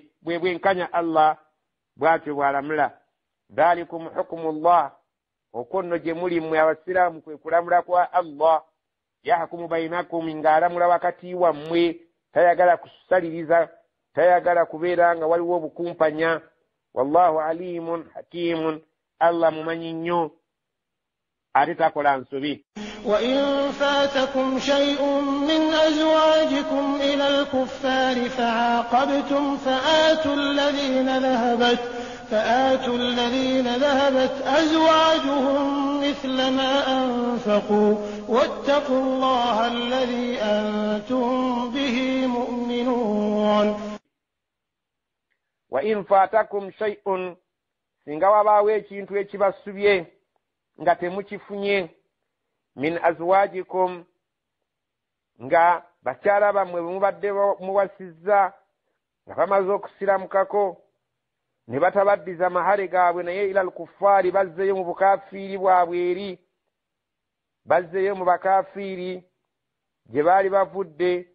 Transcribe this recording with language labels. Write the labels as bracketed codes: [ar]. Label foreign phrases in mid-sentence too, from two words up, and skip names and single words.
[lg] Bwe bwenkanya Allah bw'atyo bw'alamula. [ar] ذلكم حكم الله [lg] okwo nno gye muli mmwe abasiraamu kwe kulamula kwa Allah. [ar] يحكم بينكم [lg] ng'alamula wakati wammwe, tayagala kusaliriza, tayagala kubeera nga waliwo obukumpanya. [ar] والله عليم حكيم, [lg] Allah mumanyi nnyo ate takola nsobi. [ar] وإن فاتكم شيء من أزواجكم إلى الكفار فعاقبتم فآتوا الذين ذهبت أزواجهم مثل ما أنفقوا واتقوا الله الذي أنتم به مؤمنون. وإن فاتكم شيء [lg] singa wabaawo ekintu ekibasubye nga temukifunye [ar] من أزواجكم [lg] nga bakyala bammwe bwe mubadde muwasizza nga bamaze okusiramukako ne batabaddiza mahale gaabwe naye [ar] إلى الكفار [lg] bazzeyo mu bukaafiiri bwabwe eri bazzeyo mu bakaafiiri gye baali bavudde.